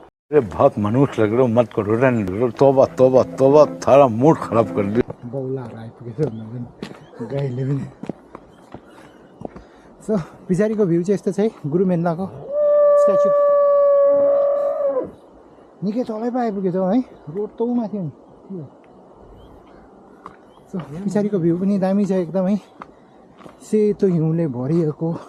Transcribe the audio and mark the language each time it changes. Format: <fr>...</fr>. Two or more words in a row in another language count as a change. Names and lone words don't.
<hi>अरे बहुत मनुष्य लग रहे हो, मत करो, रहने दो। तोबा तोबा तोबा, थारा मूड खराब कर दिया।</hi> <ne>बौलाहरू आइपुगेछ गाईले पनि। सो पछाडिको भ्यू चाहिँ यस्तो छ है, गुरु मेन्दाको स्ट्याचु निकै तलै पो आइपुगेछ है, रोड त माथि हो नि। सो पछाडिको भ्यू पनि दामी छ एकदमै, सेतो हिउँले भरिएको।</ne>